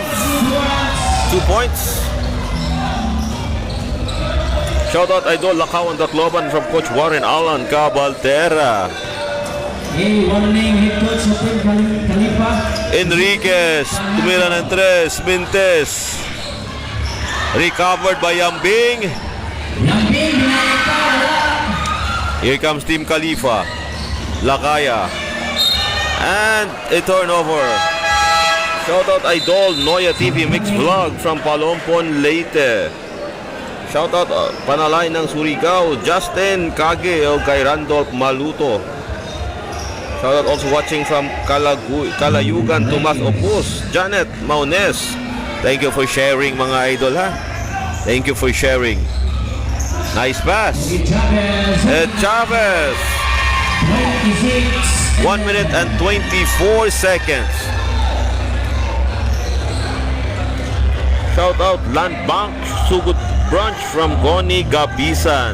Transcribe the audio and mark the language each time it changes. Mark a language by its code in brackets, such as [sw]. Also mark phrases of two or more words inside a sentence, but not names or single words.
[en] 2 points. Shoutout Idol Lakawan Tacloban from Coach Warren Alan Cabaltera. Warning head coach sa Team Khalifa. [tl] Enriquez tumira ng 3. Mintes. [en] Recovered by Yambing. Yambing binayata. Here comes Team Khalifa. Lakaya. And a turnover. Shoutout Idol Noya TV Mix Vlog from Palompon, Leyte. [tl] Shoutout Panalay ng Surigao, Justin Kage o kay Randolph Maluto. [en] Shoutout also watching from Kalayugan, Tomas Opus, Janet Maunes. Thank you for sharing mga idol ha. Thank you for sharing. Nice pass. Chavez. 1 minute and 24 seconds. Shoutout Land Bank Sugut Branch from Goni Gabisan.